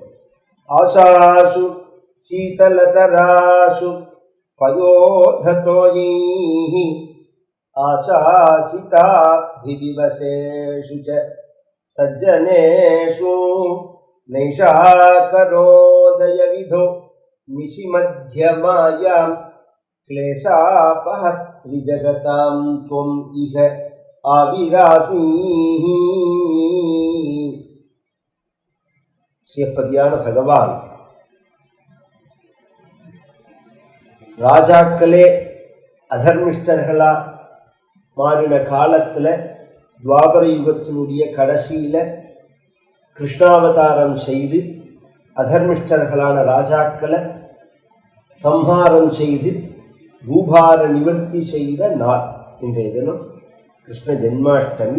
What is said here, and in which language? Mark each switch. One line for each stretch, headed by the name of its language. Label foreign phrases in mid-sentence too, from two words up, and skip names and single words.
Sanskrit: आशासु शीतलतरासु पयोधतोयैः आशासिताभिविवशेषु च सज्जनेषु नैषाकरोदयविधौ निशिमध्यमायां क्लेशापहस्त्रिजगतां त्वम् इह आविरासीः।
Tamil: சிவப்பதியான பகவான் ராஜாக்களே அதர்மிஷ்டர்களா மாறின காலத்தில் துவாபர யுகத்தினுடைய கடைசியில் கிருஷ்ணாவதாரம் செய்து அதர்மிஷ்டர்களான ராஜாக்களை சம்ஹாரம் செய்து பூபார நிவர்த்தி செய்த நாள் இன்றைய தினம் கிருஷ்ண ஜென்மாஷ்டமி.